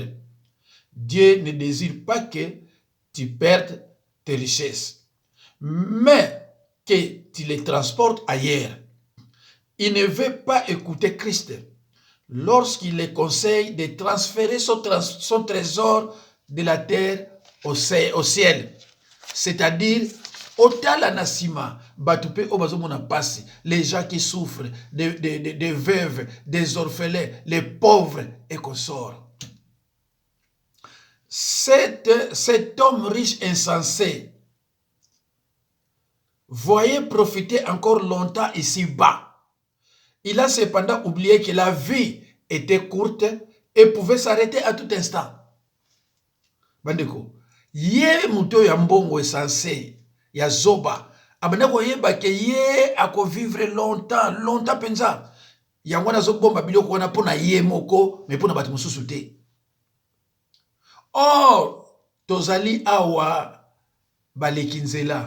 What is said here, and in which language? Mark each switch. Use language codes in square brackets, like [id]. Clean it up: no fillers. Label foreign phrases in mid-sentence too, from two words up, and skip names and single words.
[fr] Dieu ne désire pas que tu perdes tes richesses, mais que tu les transportes ailleurs. Il ne veut pas écouter Christ lorsqu'il les conseille de transférer son trésor de la terre au ciel. C'est-à-dire, [ln] otala nasima, batupe obazomona pasi, [fr] les gens qui souffrent, des veuves, des orphelins, les pauvres et consorts. Cet homme riche insensé, voyez profiter encore longtemps ici-bas. Il a cependant oublié que la vie était courte et pouvait s'arrêter à tout instant. [ln] Bandeko, ye muto ya mbongo insensé, ya zoba, abandako yeba ke ye ako [fr] vivre longtemps [ln] penza. Yangwana zo bomba biloko wana pona ye moko, mais pona batu mususu te. Or, tozali awa balekinzela.